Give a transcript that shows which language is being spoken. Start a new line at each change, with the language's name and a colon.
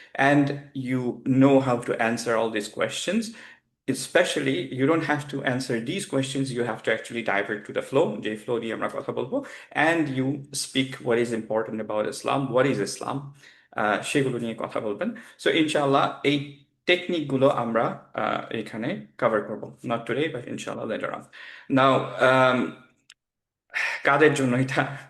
English: And you know how to answer all this questions. Especially, you don't have to answer these questions, you have to actually divert to the flow,
Bangla: যে flow নিয়ে আমরা কথা বলবো,
English: and you speak what is important about Islam, what is Islam,
Bangla: সেগুলো নিয়ে কথা বলবেন। So ইনশাআল্লাহ এই টেকনিকগুলো আমরা এখানে কভার করব,
English: Not today but ইনশাআল্লাহ later on.
Bangla: নাও, কাদের জন্য এটা?